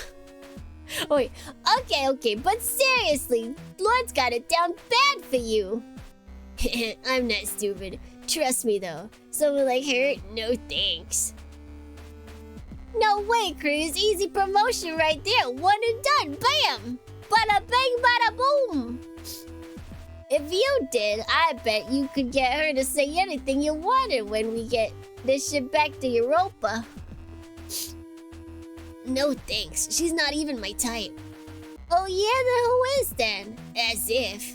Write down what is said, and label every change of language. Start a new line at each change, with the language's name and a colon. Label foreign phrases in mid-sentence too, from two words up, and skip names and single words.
English: Oh, wait, okay, but seriously, Lord's got it down bad for you. I'm not stupid. Trust me, though. Someone like her, no thanks. No way, Cruz. Easy promotion right there. One and done. Bam! Bada bang, bada boom. If you did, I bet you could get her to say anything you wanted when we get this shit back to Europa. No thanks. She's not even my type. Oh yeah, then who is then? As if.